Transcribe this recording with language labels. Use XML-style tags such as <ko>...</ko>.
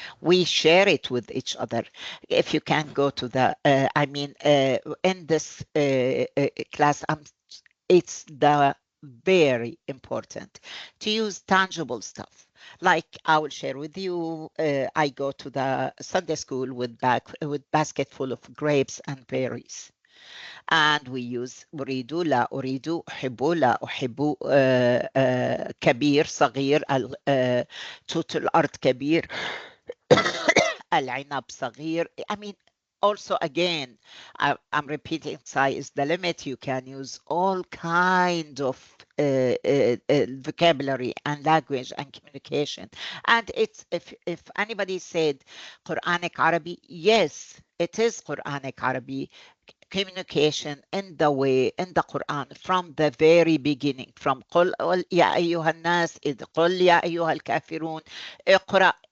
<en>We share it with each other. If you can go to the, in this class, it's very important to use tangible stuff. Like I will share with you, I go to the Sunday school with basket full of grapes and berries. And we use</en> <ar>أريد لا أريد أحب لا أحب كبير صغير توت الأرض كبير العنب صغير.</ar> <en>I mean, also again, I'm repeating, sky is the limit. You can use all kind of vocabulary and language and communication. And it's, if anybody said Quranic Arabic, yes, it is Quranic Arabic communication in the way in the Quran from the very beginning, from</en> <ar>قل يا أيها الناس إذ قل يا أيها الكافرون اقرأ.</ar>